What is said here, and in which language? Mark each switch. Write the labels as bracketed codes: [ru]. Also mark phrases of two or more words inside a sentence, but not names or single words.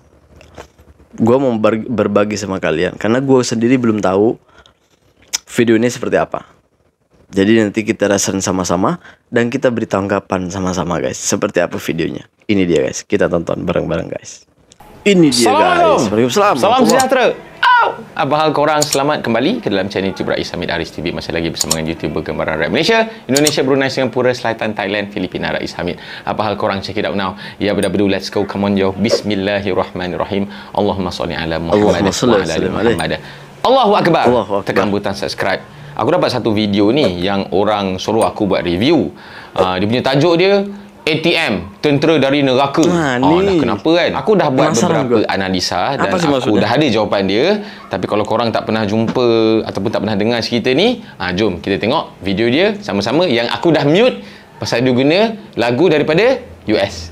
[id] Gue mau berbagi sama kalian, karena gue sendiri belum tahu video ini seperti apa. Jadi nanti kita reaction sama-sama dan kita beri tanggapan sama-sama guys. Seperti apa videonya. Ini dia guys, kita tonton bareng-bareng guys. Ini dia guys. [ms] Waalaikumsalam. Salam sejahtera. Apa hal korang? Selamat kembali ke dalam channel YouTube Rais Hamid Aris TV. Masih lagi bersama dengan YouTuber Gambaran Rap Malaysia, Indonesia, Brunei, Singapura, Selatan, Thailand, Filipina, Rais Hamid. Apa hal korang? [en] Check it out now. Ya, bedu, let's go. Come on yo. [ar] بسم الله الرحمن الرحيم. اللهم صل على محمد وعلى آل محمد. الله أكبر. [ms] Tekan butang subscribe. Aku dapat satu video ni yang orang suruh aku buat review. Dia punya tajuk dia ATM, Tentera dari Neraka. Dah kenapa kan? Aku dah buat beberapa analisa dan aku dah ada jawapan dia. Tapi kalau korang tak pernah jumpa ataupun tak pernah dengar cerita ni, jom kita tengok video dia sama-sama yang aku dah mute pasal dia guna lagu daripada US.